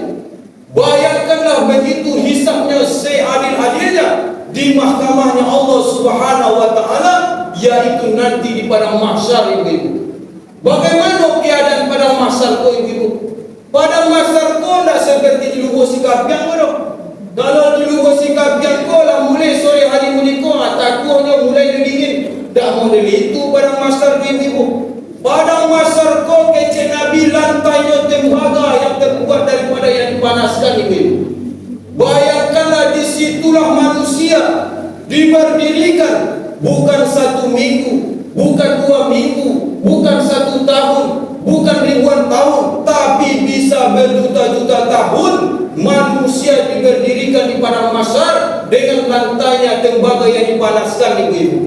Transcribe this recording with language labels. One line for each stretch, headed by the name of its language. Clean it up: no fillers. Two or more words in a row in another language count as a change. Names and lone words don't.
Indonesian: Bayangkanlah begitu hisabnya seadil-adilnya di mahkamahnya Allah
Arabic: سبحانه وتعالى,
Indonesian: yaitu nanti di padang mahsyar ibu. Bagaimana keadaan padang mahsyar ko ibu? Padang mahsyar ko tidak seperti di Lugo Sikabiang ko. Kalau di Lugo Sikabiang ko lah mulai sore hari meniko, takutnya mulai dingin. Tak model itu padang mahsyar ibu. Padang mahsyar ko kecek Nabi lantainya tembaga yang terbuat daripada yang dipanaskan ibu. Bayangkanlah disitulah manusia diberdirikan, bukan 1 minggu, bukan 2 minggu, bukan 1 tahun, bukan ribuan tahun, tapi bisa berjuta-juta tahun manusia diberdirikan di padang mahsyar dengan lantainya tembaga yang dipanaskan ibu.